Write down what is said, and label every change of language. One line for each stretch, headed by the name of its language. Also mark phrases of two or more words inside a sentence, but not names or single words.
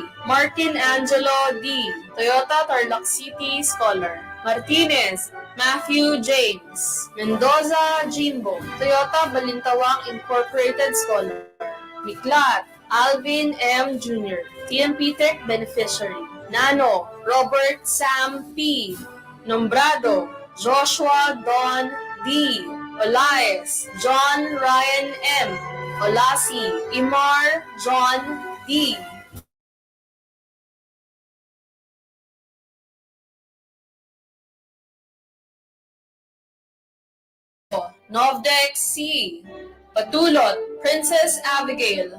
English: Martin Angelo D. Toyota Tarlac City Scholar. Martinez Matthew James. Mendoza Jimbo. Toyota Balintawak Incorporated Scholar. Miklat Alvin M. Jr. TMP Tech Beneficiary. Nano Robert Sam P. Nombrado Joshua Don D. Olaes John Ryan M. Olasi Imar John D. Novdex C. Patulot Princess Abigail.